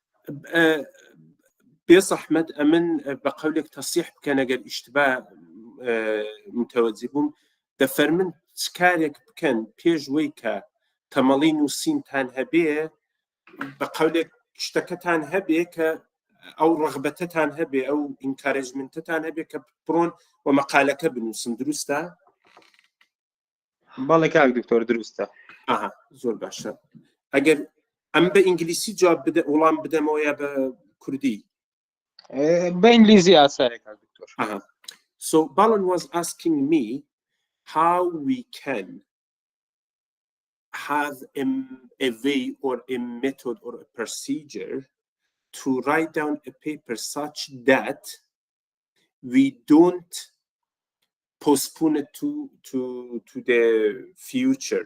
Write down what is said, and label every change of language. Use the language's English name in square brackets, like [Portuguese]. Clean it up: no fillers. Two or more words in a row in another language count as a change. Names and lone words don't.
[Central Kurdish] بێ زەحمەت ئەمن بە قەولێک تەسیح بکەن ئەگەر ئیشتبا متەوەجی بووم، دەفەرمن چ کارێک بکەن پێش وەی کە تەمەڵی نووسینتان هەبێ، بە قەولێک شتەکەتان هەبێ کە ئەو ڕغبەتتان هەبێ، ئەو ئینکارێجمنتتان هەبێ کە بڕۆن و مەقالەکە بنووسن. دروستە؟ بەڵێ کاک دکتۆر دروستە. زۆر باشە. ئەگەر ئەم بە ئینگلیسی جواب بدە وەڵام بدەمەوە یا بە کوردی؟ بە ئینگلیزی ئاساییە کاک دکتۆر. [English] So Balan was asking me how we can have a way or a method or a procedure to write down a paper such that we don't postpone it to the future.